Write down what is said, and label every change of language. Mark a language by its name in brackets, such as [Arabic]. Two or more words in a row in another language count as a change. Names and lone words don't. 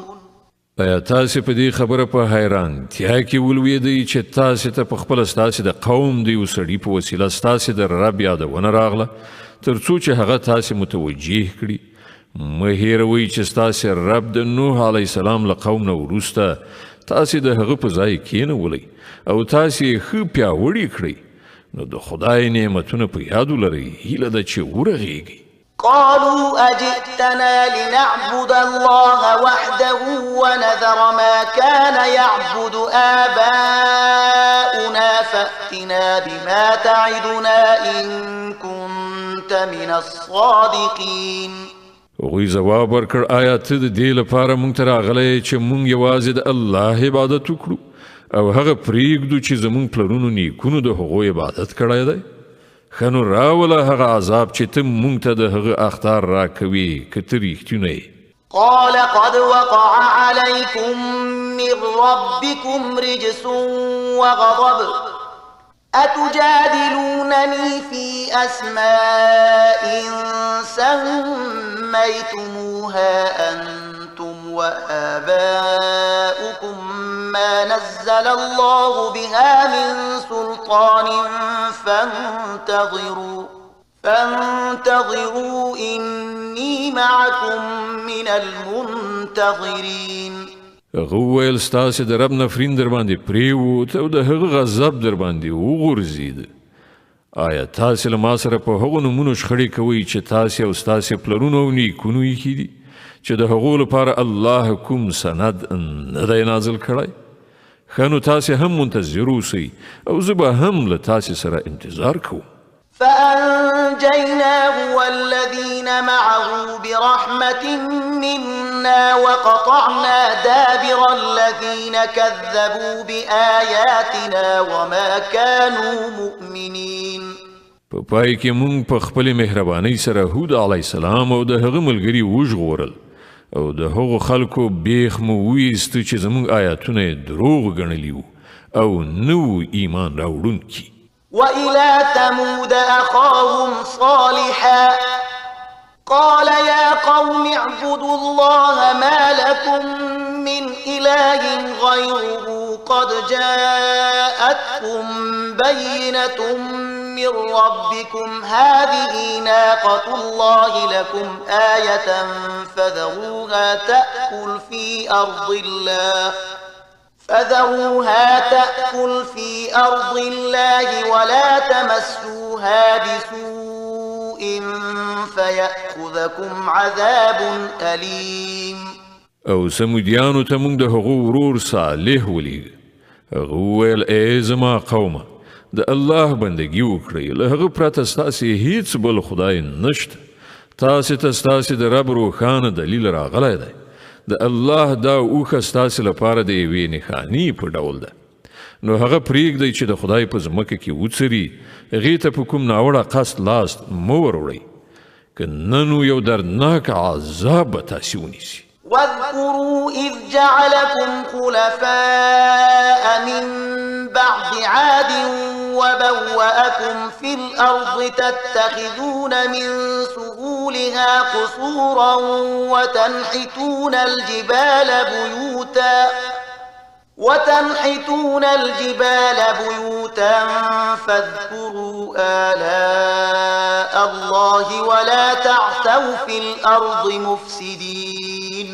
[Pashto] ایا تاسې په دې خبره په حیرانتیا کې ولویدئ چې تاسې ته په خپله ستاسې د قوم د یو سړي په وسیله ستاسې د رب یادونه راغله تر څو چې هغه تاسې متوجه کړي. مه هیروئ چې ستاسې رب د نوح [Arabic] علیه السلام [Pashto] له قوم نه وروسته تاسې د هغه په ځای کېنولی او تاسې یې ښه پیاوړي کړئ نو د خدای نعمتونه په یاد ولرئ. هیله ده چې ورغېږئ. [Arabic] قالوا أجئتنا لنعبد الله وحده ونذر ما كان يعبد آباؤنا فأتنا بما تعدنا إن كنت من الصادقين. [Pashto] هغوی ځواب ورکړ آیا ته د دې لپاره مونږ ته راغلی چې مونږ یوازې د الله عبادت وکړو او هغه پرېږدو چې زمونږ پلرونو نیکونو د هغو عبادت کړی دی؟ ښه نو راوله هغه عذاب چې ته مونږ ته د هغه اخطار راکوي که ته رښتونه یې. [Arabic] قال قد وقع عليكم من ربكم رجس وغضب أتجادلونني أسماء سميتموها أنتم وآباؤكم ما نزل الله بها من سلطان فانتظروا إني معكم من المنتظرين. [Pashto] غویل ستاسې د رب نفرین در باندې پریوت او د هغه غضب در باندې وغورځید. آیا تاسې له ما سره په هغو نومونو شخړې کوئ چې تاسې او ستاسې پلرونو او نیکونو ایښي دي چې د هغو لپاره الله کوم سند نه دی نازل کړی؟ ښه نو تاسې هم منتظر اوسئ او زه به هم له تاسې سره انتظار کوم. [Arabic] فأنجيناه والذين معه برحمة منا وقطعنا دابر الذين كذبوا بآياتنا وما كانوا مؤمنين. [Pashto] په پای کې مونږ په خپلې مهربانۍ سره هود [Arabic] علیه السلام [Pashto] او د هغه ملګري وژغورل او د هغو خلکو بیخ مو ویسته چې زموږ آیاتونه یې دروغ ګڼلي وو او نه وو ایمان راوړونکي. [Arabic] وإلى ثمود أخاهم صالحا قال يا قوم اعبدوا الله ما لكم من إله غيره قد جاءتكم بينة من ربكم هذه ناقة الله لكم آية فذروها تأكل في أرض الله ولا تمسوها بسوء فيأخذكم عذاب أليم. [Pashto] او سمودیانو ته موږ د هغو ورور صالح ولیږه. هغه وویل ای زما قومه د الله بندګي وکړئ، له هغه پرته ستاسې هیڅ بل خدای نشته. تاسې ته ستاسې د رب روښانه دلیل راغلی دی. د الله دا اوښه ستاسې لپاره د یوې نښانې په ډول ده. نو هغه پرېږدئ چې د خدای په ځمکه کې وڅري، هغې ته په کوم ناوړه قصد لاس مه وروړئ، که نه نو یو دردناک عذاب به تاسې ونیسي. [Arabic] واذكروا إذ جعلكم خلفاء من بعد عاد وبوأكم في الأرض تتخذون من سهولها قصورا وتنحتون الجبال بيوتا فاذكروا آلاء الله ولا تعثوا في الأرض مفسدين.